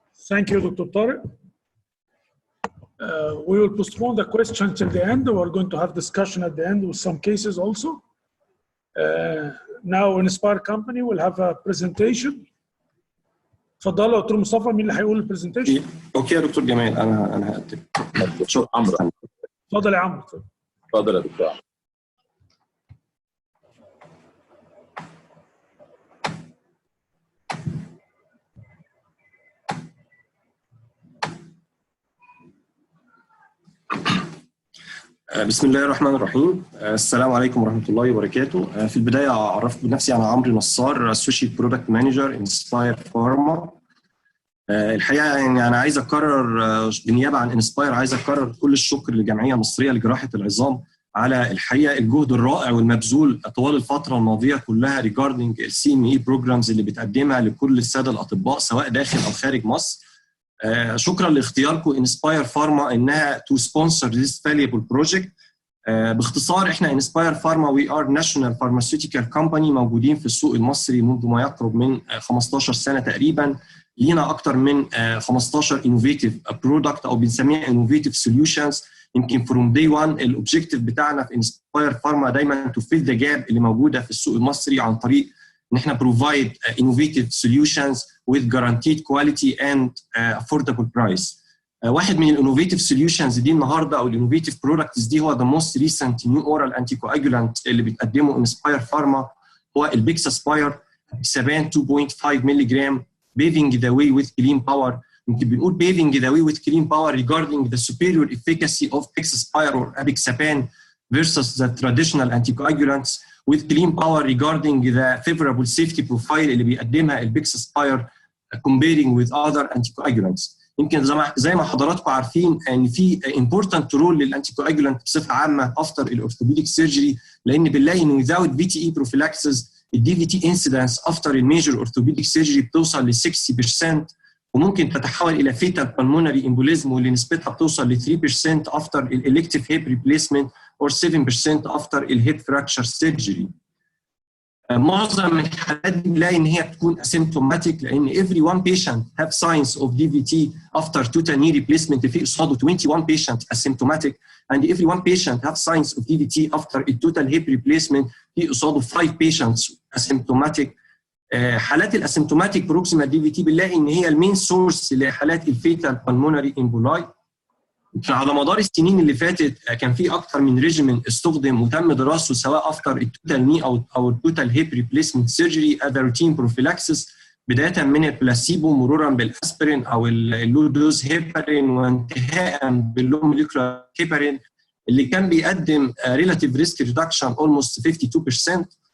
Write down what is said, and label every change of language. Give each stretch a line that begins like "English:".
English: Thank you, Dr. Tarek. We will postpone the question till the end. We're going to have discussion at the end with some cases also. Now Inspire Company will have a presentation.
Arabic: اتفضلوا يا دكتور مصطفى، مين اللي هيقول البرزنتيشن؟ اوكي يا دكتور جمال، انا هقدم. دكتور عمرو. اتفضل يا عمرو. اتفضل يا دكتور عمرو. بسم الله الرحمن الرحيم. السلام عليكم ورحمة الله وبركاته. في البداية أعرف بنفسي، أنا عمرو نصار، Associate Product Manager Inspire Pharma. الحقيقة يعني أنا عايز أكرر بالنيابة عن Inspire، عايز أكرر كل الشكر للجمعية المصرية لجراحة العظام على الحقيقة الجهد الرائع والمبذول طوال الفترة الماضية كلها
English: regarding CME programs
Arabic: اللي بتقدمها لكل السادة الأطباء سواء داخل أو خارج مصر. شكرا لاختياركم Inspire Pharma انها
English: to sponsor this valuable project.
Arabic: باختصار احنا Inspire Pharma
English: we are national pharmaceutical company
Arabic: موجودين في السوق المصري منذ ما يقرب من 15 سنة تقريبا. لينا اكتر من 15
English: innovative product
Arabic: او بنسميها
English: innovative solutions.
Arabic: يمكن
English: from day one
Arabic: الاوبجيكتيف بتاعنا في Inspire Pharma دايما
English: to fill the gap
Arabic: اللي موجودة في السوق المصري عن طريق ان احنا
English: provide innovative solutions with guaranteed quality and affordable price.
Arabic: واحد من الانوفيتيف سوليوشنز دي النهارده او الانوفيتيف برودكتس دي هو
English: the most recent new oral anticoagulant
Arabic: اللي بتقدمه انسباير فارما، هو البيكساسباير بسبان 2.5 مللي جرام
English: paving the way with clean power.
Arabic: يمكن بنقول
English: paving the way with clean power regarding the superior efficacy of Bixaspire or Apixaban versus the traditional anticoagulants with clean power regarding the favorable safety profile
Arabic: اللي بيقدمها البيكساسباير
English: comparing with other anticoagulants.
Arabic: يمكن زي ما حضراتكم عارفين ان في
English: important role
Arabic: للانتيكواجولانت بصفه عامه after الاورثوبيديك سيرجري، لان بنلاقي ان
English: without VTE prophylaxis
Arabic: الدي في تي انسيدنس after الميجر اورثوبيديك سيرجري بتوصل ل 60% وممكن تتحول الى فيتال بالمونري امبوليزم واللي نسبتها بتوصل ل 3% after الالكتيف هيب ريبليسمنت or 7% after الهيب فراكشر سيرجري. معظم الحالات دي بنلاقي ان هي بتكون اسيمتوماتيك، لان
English: every one patient have signs of DVT after total knee replacement.
Arabic: في قصاده
English: 21 patient asymptomatic and every one patient have signs of DVT after a total hip replacement.
Arabic: في قصاده
English: 5 patients asymptomatic.
Arabic: حالات الاسيمتوماتيك بروكسيمال DVT بنلاقي ان هي المين سورس لحالات الفيتال بالمونري امبولاي. على مدار السنين اللي فاتت كان في اكثر من ريجيمن استخدم وتم دراسته سواء افتر التوتال ني او التوتال هيب ريبليسمنت سيرجري از روتين بروفيلاكسس، بدايه من البلاسيبو مرورا بالاسبرين او اللو دوز هيبارين وانتهاء باللو موليكولار هيبارين اللي كان بيقدم ريلاتيف ريسك ريدكشن اولموست 52%.